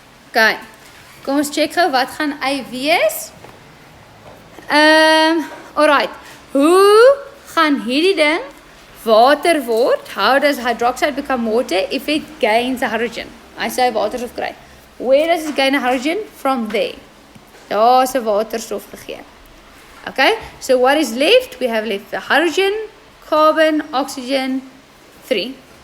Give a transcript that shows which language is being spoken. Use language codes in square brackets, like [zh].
[af] Okay. Kom ons check gou wat gaan Y wees. Alright. Hoe gaan hierdie ding water word? [en] How does hydroxide become water if it gains a hydrogen? I say [af] waterstof kry. [en] Where does it gain a hydrogen? From there. [af] Daar is 'n waterstof gegee. [en] Okay, so what is left? We have left the hydrogen, carbon, oxygen, 3.